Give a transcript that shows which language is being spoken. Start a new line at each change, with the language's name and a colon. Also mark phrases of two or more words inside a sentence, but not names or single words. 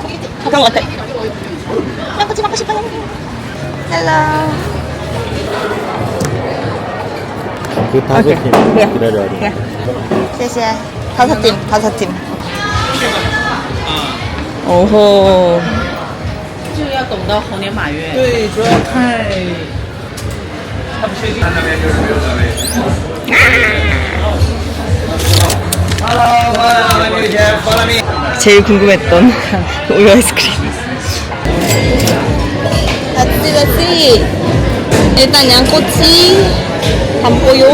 Korean: 그런 것 같아. 양꼬치 먹고 싶어요. 헬로. 그 다섯 팀 그래. 기다려야 돼. 그래.
Chinese: 谢谢.
Korean: 다섯 팀. 오호.
Chinese: 就要等到猴年马月。对，主要看。
Korean: 제일 궁금했던 우유 아이스크림. 렛츠고씨. 일단 양꼬치, 담뽀요.